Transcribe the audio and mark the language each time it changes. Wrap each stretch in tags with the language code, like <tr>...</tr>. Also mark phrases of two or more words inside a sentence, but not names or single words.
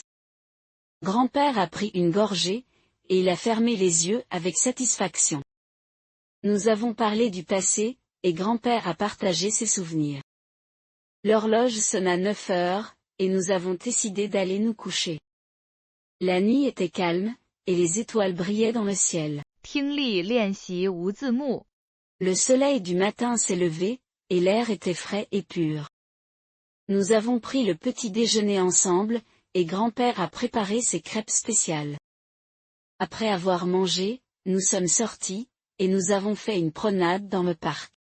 <fr>Grand-père a pris une gorgée, et il a fermé les yeux avec satisfaction. Nous avons parlé du passé, et grand-père a partagé ses souvenirs. L'horloge sonna 9 heures, et nous avons décidé d'aller nous coucher. La nuit était calme, et les étoiles brillaient dans le ciel.</fr> <zh>听力练习无字幕。</zh> <fr>Le soleil du matin s'est levé, et l'air était frais et pur. Nous avons pris le petit déjeuner ensemble, et grand-père a préparé ses crêpes spéciales. Après avoir mangé, nous sommes sortis, et nous avons fait une promenade dans le parc.</fr>